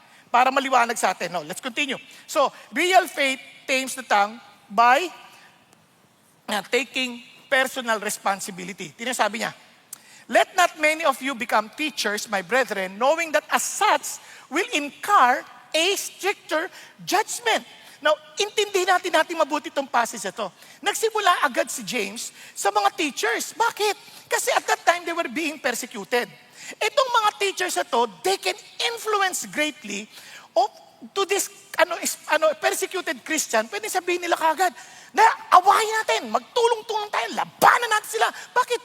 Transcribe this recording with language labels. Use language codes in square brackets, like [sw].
[tl] Para maliwanag sa atin. [en] No, let's continue. So, real faith tames the tongue by taking personal responsibility. [tl] Tinasabi niya, [en] Let not many of you become teachers, my brethren, knowing that as such will incur a stricter judgment. [tl] Now, intindihin natin mabuti itong passage na ito. Nagsimula agad si James sa mga teachers. Bakit? Kasi [en] at that time, they were being persecuted. [tl] Itong mga teachers na to, [en] they can influence greatly to this persecuted Christian. [tl] Pwede sabihin nila kagad, na awayin natin, magtulong-tulong tayo, labanan natin sila. Bakit?